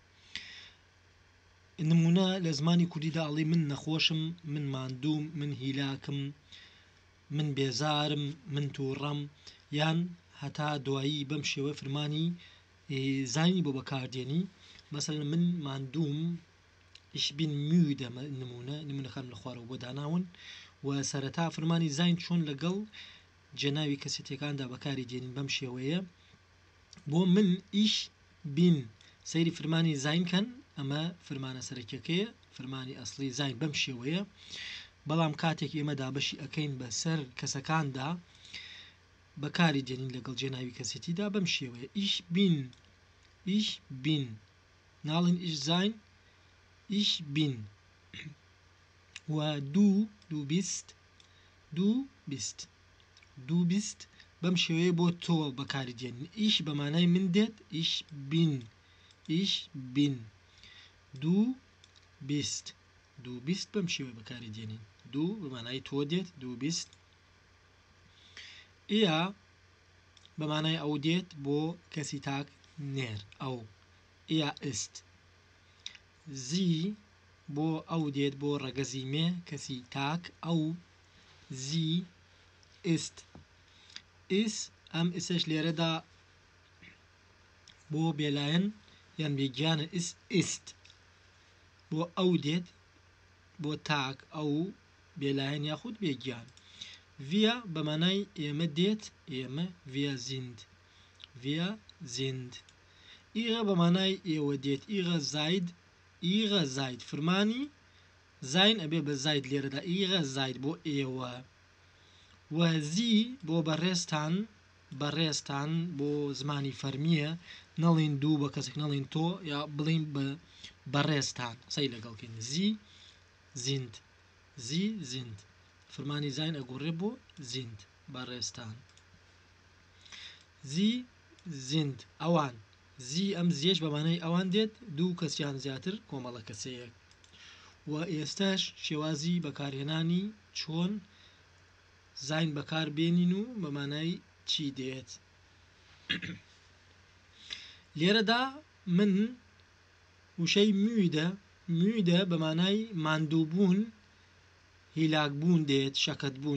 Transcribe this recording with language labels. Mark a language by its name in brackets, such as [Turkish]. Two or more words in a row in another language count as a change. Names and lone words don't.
[Central Kurdish] نمونە لە زمانی کوردیدا ئەڵێ من نەخۆشم، من ماندووم، من هیلاکم، من بێزارم، من تووڕەم، یان هەتا دوایی بەم شێوە فرمانی زاینی بۆ بەکاردێنی. مەسەڵەن من ماندووم، [German] ich bin müde، [Central Kurdish] نمونەکان لە خوارەوە بۆ داناون و سەرەتا فرمانی زاین چۆن لەگەڵ جێناوی کەسێتەکاندا بەکاری دێنین بەم شێوەیە. بۆ من [German] ich bin [Central Kurdish] سەیری فرمانی زاین کەن، ئەمە فرمانە سەرەکیەکەیە، فرمانی ئەسڵی زاین بەم شێوەیە. بەڵام کاتێک ئێمە دابەشی ئەەکەین بەسەر کەسەکاندا بەکاری دێنین لەگەڵ جێناوی کەسێتیدا بەم شێوەیە [German] ich bin [Central Kurdish] ناڵین [German] ich sein، ich bin [Central Kurdish] و [German] du bist [Central Kurdish] بەم شێوەیە بۆ تۆ بەکاری دێنین. ich بەمانای من دێت، [German] ich bin du bist [Central Kurdish] بەم شێوەیە بەکاری دێنین. du بەمانای تۆ دێت، [German] du bist. [Central Kurdish] er بەمانای ئەو دێت بۆ کەسی تاک نێر، ئەو [German] er ist. [Central Kurdish] sie بۆ ئەو دێت بۆ ڕەگەزی مێ کەسی تاک، ئەو [German] sie ist. [Central Kurdish] ئەم ئسش لێرەدا بۆ بێلایەن یان بێگیانە ist بۆ ئەو دێت بۆ تاک، ئەو بێلایەن یاخود بێگیان. wir بەمانای ئێمە دێت، ئێمە [German] wir sind. [Central Kurdish] ihre بەمانای ئێوە دێت، [German] ihre seid [Central Kurdish] فرمانی زاین ئەبێ بە زاید لێرەدا، [German] ihre seid [Central Kurdish] بۆ ئێوە و sie بۆ بەڕێستان بۆ زمانی فەرمیە، نەڵین دوو بە کەسێک نەڵین تۆ، یا بڵین بەڕێستان سەی لەگەڵکەین. [German] sie sind [Central Kurdish] فرمانی زاین ئەگۆڕێ بۆ sind بەڕێستان. [German] sie sind [Central Kurdish] ئەوان، زی ئەم زیێش بەمانەی ئەوان دێت، دوو کەسیان زیاتر کۆمەڵە کەسەیەک. و ئێستاش شێوازی بەکارهێنانی چۆن زاین بەکار بێنین و بەمانای چی دێت. لێرەدا من وشەی müde بەمانای ماندووبوون، هیلاکبوون دێت، شەکەتبوون.